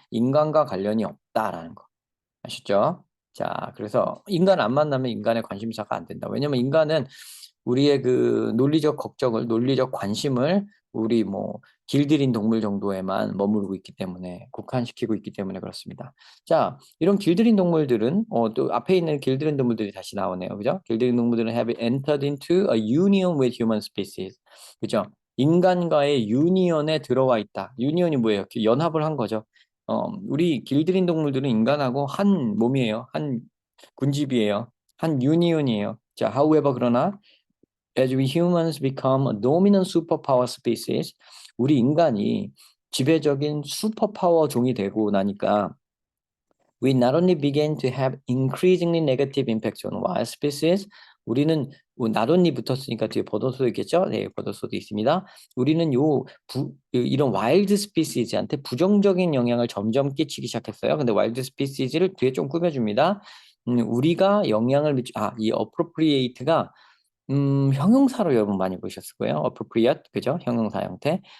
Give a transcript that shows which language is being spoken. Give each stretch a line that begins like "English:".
Korean: 인간과 관련이 없다라는 거. 아시죠? 자, 그래서 인간 안 만나면 인간의 관심사가 안 된다. 왜냐면 인간은 우리의 그 논리적 관심을 우리 뭐 길들인 동물 정도에만 머무르고 있기 때문에 국한시키고 있기 때문에 그렇습니다. 자, 이런 길들인 동물들은 또 앞에 있는 길들인 동물들이 다시 나오네요. 그죠? 길들인 동물들은
English: have entered into a union with human species.
Korean: 그죠? 인간과의 유니언에 들어와 있다. 유니언이 뭐예요? 연합을 한 거죠. 우리 길들인 동물들은 인간하고 한 몸이에요. 한 군집이에요. 한 유니온이에요.
English: 자, however 그러나 as we humans become a dominant superpower species,
Korean: 우리 인간이 지배적인 슈퍼파워 종이 되고 나니까
English: we not only begin to have increasingly negative impacts on wild species,
Korean: 우리는 나돈니 붙었으니까 뒤에 버섯도 있겠죠? 네, 버섯도 있습니다. 우리는 이런 와일드 스피시즈한테 부정적인 영향을 점점 끼치기 시작했어요. 근데 와일드 스피시즈를 뒤에 좀 꾸며줍니다. 우리가 영향을 이 appropriate가 형용사로 여러분 많이 보셨을 거예요. appropriate, 그죠? 형용사 형태.